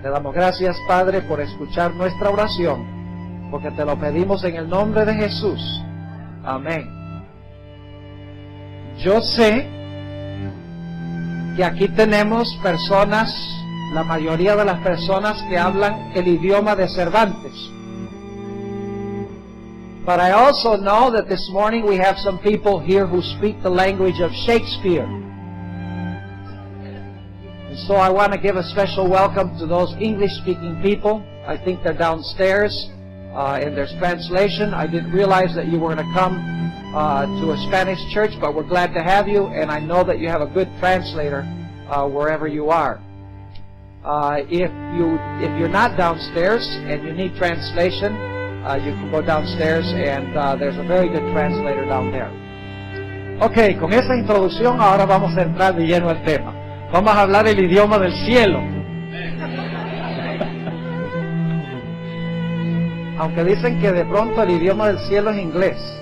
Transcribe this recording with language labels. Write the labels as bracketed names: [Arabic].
[Spanish] Te damos gracias, Padre, por escuchar nuestra oración, porque te lo pedimos en el nombre de Jesús. Amén. Yo sé que aquí tenemos personas, la mayoría de las personas que hablan el idioma de Cervantes. [English] But I also know that this morning we have some people here who speak the language of Shakespeare. And so I want to give a special welcome to those English-speaking people. I think they're downstairs in their translation. I didn't realize that you were going to come to a Spanish church, but we're glad to have you, and I know that you have a good translator wherever you are. If you're not downstairs and you need translation, you can go downstairs and there's a very good translator down there. [Spanish] Ok, con esa introducción ahora vamos a entrar de lleno al tema. Vamos a hablar el idioma del cielo. Aunque dicen que de pronto el idioma del cielo es inglés.